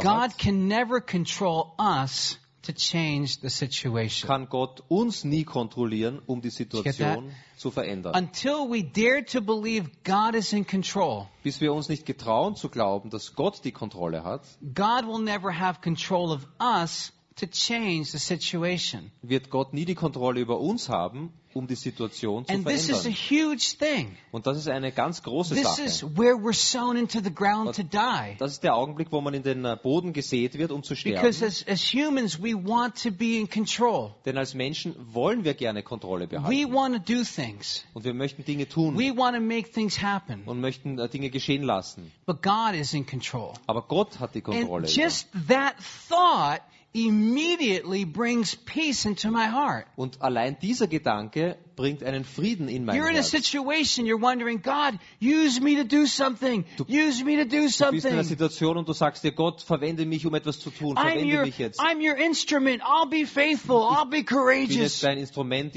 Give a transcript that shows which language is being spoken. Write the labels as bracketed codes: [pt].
[de] hat. [en] God can never control us to change the situation. [de] Kann Gott uns nie kontrollieren, um die Situation zu verändern. [en] Until we dare to believe God is in control. [de] Bis wir uns nicht getrauen zu glauben, dass Gott die Kontrolle hat. [en] God will never have control of us to change the situation. [de] Wird Gott nie die Kontrolle über uns haben, um die Situation zu verändern. [en] This is a huge thing. [de] Und das ist eine ganz große [en] this [de] Sache. [en] Is where we're sown into the ground to die. [de] Das ist der Augenblick, wo man in den Boden gesät wird, um zu sterben. [en] Because as humans, we want to be in control. [de] Denn als Menschen wollen wir gerne Kontrolle behalten. [en] We want to do things. [de] Und wir möchten Dinge tun. [en] We want to make things happen. [de] Und möchten Dinge geschehen lassen. [en] But God is in control. [de] Aber Gott hat die Kontrolle. [en] And just that thought immediately brings peace into my heart. [de] Und allein dieser Gedanke bringt einen Frieden in mein Herz. [en] You're in a situation, you're wondering, God, use me to do something. Use me to do something. [de] Du bist in einer Situation und du sagst dir, Gott, verwende mich, um etwas zu tun. Verwende mich jetzt. [en] I'm your instrument. I'll be faithful. I'll be courageous. [de] Ich bin jetzt dein Instrument.